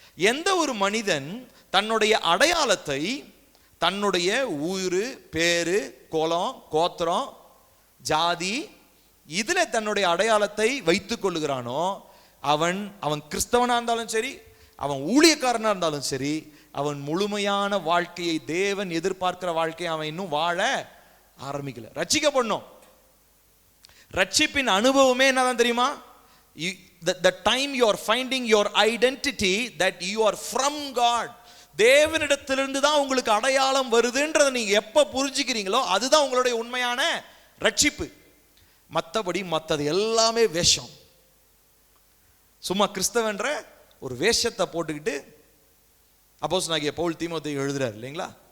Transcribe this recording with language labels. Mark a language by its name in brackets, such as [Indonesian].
[Tamil] எந்த ஒரு மனிதன் தன்னுடைய அடையாளத்தை தன்னுடைய ஊரு, பேரு, குலம், கோத்திரம், ஜாதி இதுல தன்னுடைய அடையாளத்தை வைத்துக் கொள்ளுகிறானோ அவன் கிறிஸ்தவனா இருந்தாலும் சரி, அவன் ஊழியக்காரனா இருந்தாலும் சரி, அவன் முழுமையான வாழ்க்கையை, தேவன் எதிர்பார்க்கிற வாழ்க்கையை அவன் இன்னும் வாழ ஆரம்பிக்கல. ரட்சிக்கப்படணும். ரட்சிப்பின் அனுபவமே என்னதான் தெரியுமா? [English] The time you are finding your identity that you are from God. [Tamil] தேவனிடத்திலிருந்து தான் உங்களுக்கு அடையாளம் வருதுன்றதை நீங்க எப்ப புரிஞ்சுக்கிறீங்களோ அதுதான் உங்களுடைய உண்மையான ரட்சிப்பு. மற்றபடி மற்றது எல்லாமே வேஷம். சும்மா கிறிஸ்தவன்ற ஒரு வேஷத்தை போட்டுக்கிட்டு அப்போஸ்தலனாகிய பவுல் தீமோத்தேயுக்கு எழுதுறாரு இல்லைங்களா?